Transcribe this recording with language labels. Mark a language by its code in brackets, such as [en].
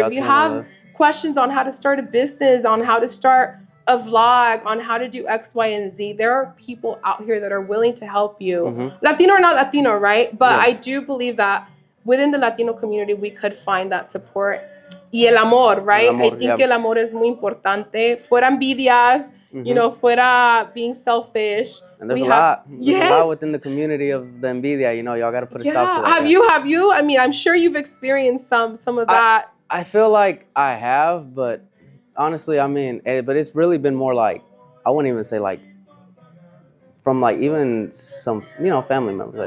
[en] If you have questions on how to start a business, on how to start a vlog, on how to do X, Y, and Z, there are people out here that are willing to help you. Latino or not Latino, right? But I do believe that within the Latino community, we could find that support. [es] Y el amor, right? [en] I think [es] el amor es muy importante. Fuera envidias, fuera [en] being selfish. And there's a lot within the community of the envidia. Y'all got to put a stop to that. Have you? I'm sure you've experienced some of that. I feel like I have, but honestly, but it's really been more like, I wouldn't even say from even some family members.